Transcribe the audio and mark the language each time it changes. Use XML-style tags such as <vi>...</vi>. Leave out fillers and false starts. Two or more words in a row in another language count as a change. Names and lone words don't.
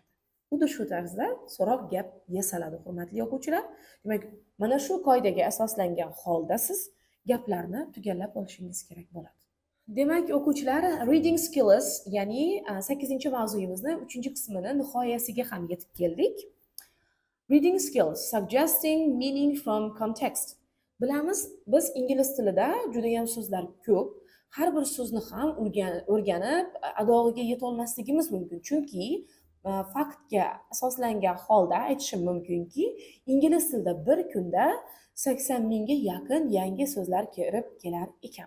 <uz>Xuddi shu tarzda so'roq gap yasaladi, hurmatli o'quvchilar. Demak, mana shu qoidaga asoslangan holda siz gaplarni tugallab olishingiz kerak bo'ladi. Demak, o'quvchilar,</uz> <en>reading skills,</en> <uz>ya'ni 8-mavzuyimizni 3-qismini nihoyasiga ham yetib keldik.</uz> <en>Reading skills, suggesting meaning from context.</en> <uz>Bilamiz, biz ingliz tilida juda ham so'zlar ko'p. Har bir so'zni ham o'rganib, adog'iga yeta olmasligimiz mumkin. Chunki faktga asoslangan holda aytishim mumkinki, ingliz tilida bir kunda 80 mingga yaqin yangi so'zlar kirib kelar ekan.</uz>